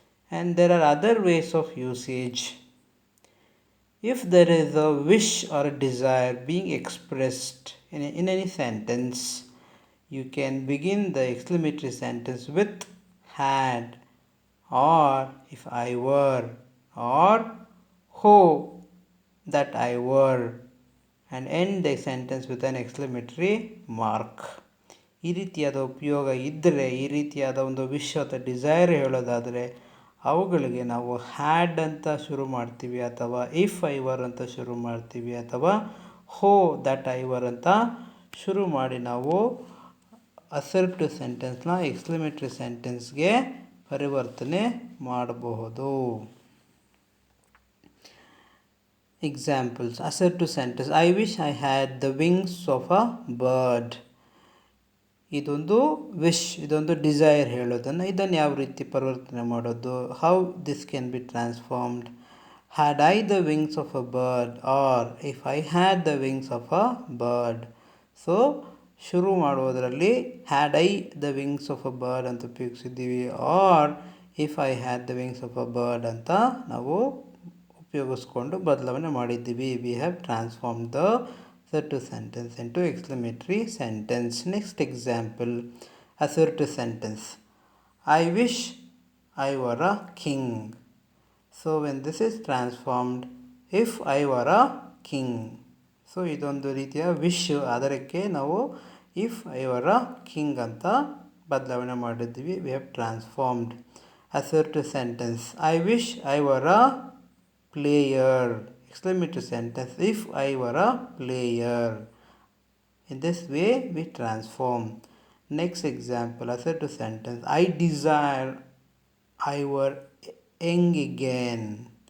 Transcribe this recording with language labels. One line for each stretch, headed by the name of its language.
English: And there are other ways of usage. If there is a wish or a desire being expressed in any sentence, you can begin the exclamatory sentence with had, or if I were, or ho, that I were, and end the sentence with an exclamatory mark.
Kannada: ಈ ರೀತಿಯಾದ ಉಪಯೋಗ ಇದ್ದರೆ, ಈ ರೀತಿಯಾದ ಒಂದು wish ಅಥವಾ desire ಹೇಳೋದಾದರೆ ಅವುಗಳಿಗೆ ನಾವು ಹ್ಯಾಡ್ ಅಂತ ಶುರು ಮಾಡ್ತೀವಿ, ಅಥವಾ
English: if I were
Kannada: ಅಂತ ಶುರು ಮಾಡ್ತೀವಿ, ಅಥವಾ
English: oh that I were
Kannada: ಅಂತ ಶುರು ಮಾಡಿ ನಾವು ಅಸರ್ಟಿವ್ ಸೆಂಟೆನ್ಸ್ನ ಎಕ್ಸ್ಕ್ಲಮೇಟರಿ ಸೆಂಟೆನ್ಸ್ಗೆ ಪರಿವರ್ತನೆ ಮಾಡಬಹುದು.
English: Examples, assertive sentence, I wish I had the wings of a bird.
Kannada: ಇದೊಂದು ವಿಶ್, ಇದೊಂದು ಡಿಸೈರ್ ಹೇಳೋದನ್ನು, ಇದನ್ನು ಯಾವ ರೀತಿ ಪರಿವರ್ತನೆ ಮಾಡೋದು,
English: How this can be transformed. Had I the wings of a bird, or if I had the wings of a bird. So
Kannada: ಶುರು ಮಾಡುವುದರಲ್ಲಿ
English: had I the wings of a bird
Kannada: ಅಂತ ಉಪಯೋಗಿಸಿದ್ದೀವಿ,
English: or if I had the wings of a bird
Kannada: ಅಂತ ನಾವು ಉಪಯೋಗಿಸ್ಕೊಂಡು ಬದಲಾವಣೆ ಮಾಡಿದ್ದೀವಿ.
English: We have transform the assertive sentence into exclamatory sentence. Next example, assertive sentence, I wish I were a king. So when this is transformed, if I were a king.
Kannada: So ಇದೊಂದು ರೀತಿಯ wish, ಅದಕ್ಕೆ ನಾವು
English: if I were a king
Kannada: ಅಂತ ಬದಲಾವಣೆ ಮಾಡಿದ್ದೀವಿ.
English: We have transformed. assertive sentence, I wish I were a player. Exclamatory sentence, if I were a player. In this way we transform. Next example, assertive sentence, I desire I were young again.